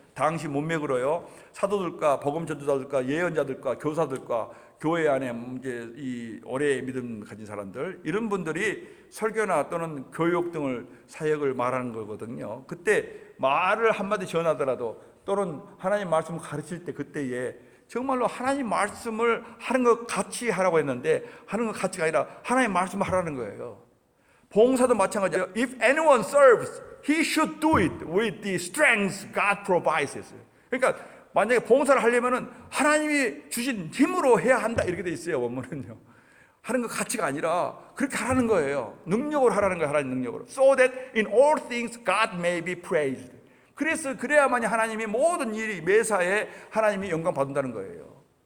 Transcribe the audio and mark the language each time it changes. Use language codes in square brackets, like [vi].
[ko] 당시 문맥으로요, 사도들과 복음 전도자들과 예언자들과 교사들과 교회 안에 이제 이 오래 믿음 가진 사람들, 이런 분들이 설교나 또는 교육 등을 사역을 말하는 거거든요. 그때 말을 한마디 전하더라도 또는 하나님 말씀을 가르칠 때 그때에 정말로 하나님 말씀을 하는 것 같이 하라고 했는데, 하는 것 같이가 아니라 하나님 말씀을 하라는 거예요. 봉사도 마찬가지예요. [en] If anyone serves, he should do it with the strength God provides. [ko] 그러니까 만약에 봉사를 하려면은 하나님이 주신 힘으로 해야 한다, 이렇게 돼 있어요. 원문은요. 하는 것 같이가 아니라 그렇게 하라는 거예요. 능력으로 하라는 거예요. 하나님 능력으로. [en] So that in all things God may be praised. [ko] 그래야만이 하나님이 모든 일이 매사에 하나님이 영광 받는다는 거예요.